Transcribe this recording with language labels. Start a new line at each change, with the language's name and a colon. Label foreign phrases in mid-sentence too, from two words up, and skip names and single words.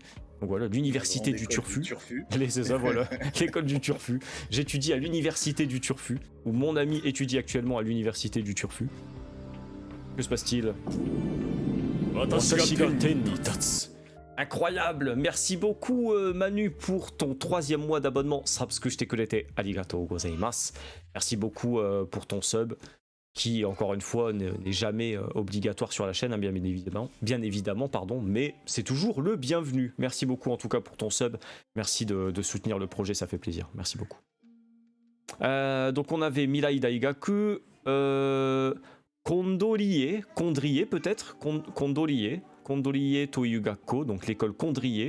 French: Donc voilà, l'université du Turfu. C'est ça, voilà, l'école du Turfu. J'étudie à l'université du Turfu, où mon ami étudie actuellement à l'université du Turfu. Que se passe-t-il? Incroyable, merci beaucoup Manu pour ton 3e mois d'abonnement.
Japanese: ありがとうございます.
French: Merci beaucoup pour ton sub, qui encore une fois n'est jamais obligatoire sur la chaîne, hein, bien évidemment, pardon, mais c'est toujours le bienvenu. Merci beaucoup en tout cas pour ton sub. Merci de soutenir le projet, ça fait plaisir. Merci beaucoup. Donc on avait
Japanese: 未来大学,
French: Kondorié peut-être, Kondorié
Japanese: という学校,
French: donc l'école Kondrié.